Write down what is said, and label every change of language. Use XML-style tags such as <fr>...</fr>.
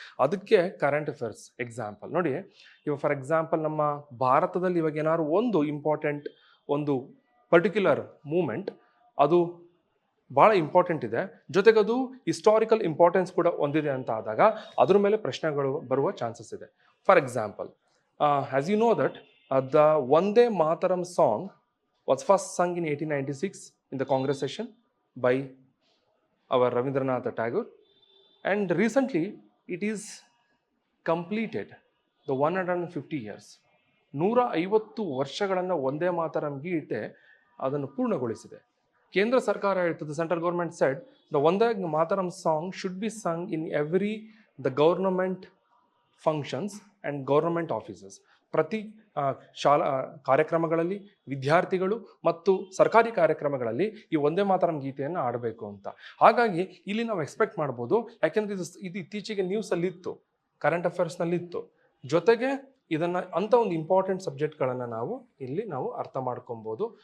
<kn>ಅದಕ್ಕೆ current affairs example ನೋಡಿ. ಇವಾಗ ಫಾರ್ ಎಕ್ಸಾಂಪಲ್ ನಮ್ಮ ಭಾರತದಲ್ಲಿ ಇವಾಗ ಏನಾದ್ರು ಒಂದು ಇಂಪಾರ್ಟೆಂಟ್ ಒಂದು ಪರ್ಟಿಕ್ಯುಲರ್ ಮೂಮೆಂಟ್ ಅದು ಭಾಳ ಇಂಪಾರ್ಟೆಂಟ್ ಇದೆ, ಜೊತೆಗೆ ಅದು ಹಿಸ್ಟಾರಿಕಲ್ ಇಂಪಾರ್ಟೆನ್ಸ್ ಕೂಡ ಹೊಂದಿದೆ ಅಂತ ಆದಾಗ ಅದ್ರ ಮೇಲೆ ಪ್ರಶ್ನೆಗಳು ಬರುವ ಚಾನ್ಸಸ್ ಇದೆ.</kn> <en>For example, as you know that the Vande Mataram song was first sung in 1896 in the Congress session by our Rabindranath Tagore, and recently it is completed the 150 years.</en> <kn>150 ವರ್ಷಗಳನ್ನು ವಂದೇ ಮಾತರಂ ಗೀತೆ ಅದನ್ನು ಪೂರ್ಣಗೊಳಿಸಿದೆ. ಕೇಂದ್ರ ಸರ್ಕಾರ ಹೇಳ್ತದೆ,</kn> <en>Central government said the Vande Mataram song should be sung in every the government functions and government offices.</en> <kn>ಪ್ರತಿ ಶಾಲಾ ಕಾರ್ಯಕ್ರಮಗಳಲ್ಲಿ ವಿದ್ಯಾರ್ಥಿಗಳು ಮತ್ತು ಸರ್ಕಾರಿ ಕಾರ್ಯಕ್ರಮಗಳಲ್ಲಿ ಈ ವಂದೇ ಮಾತರಂ ಗೀತೆಯನ್ನು ಆಡಬೇಕು ಅಂತ. ಹಾಗಾಗಿ ಇಲ್ಲಿ ನಾವು ಎಕ್ಸ್ಪೆಕ್ಟ್ ಮಾಡ್ಬೋದು, ಯಾಕೆಂದರೆ ಇದು ಇತ್ತೀಚೆಗೆ ನ್ಯೂಸಲ್ಲಿತ್ತು, ಕರೆಂಟ್ ಅಫೇರ್ಸ್ನಲ್ಲಿತ್ತು, ಜೊತೆಗೆ ಇದನ್ನು ಅಂಥ ಒಂದು ಇಂಪಾರ್ಟೆಂಟ್ ಸಬ್ಜೆಕ್ಟ್ಗಳನ್ನು ನಾವು ಅರ್ಥ ಮಾಡ್ಕೊಬೋದು.</kn>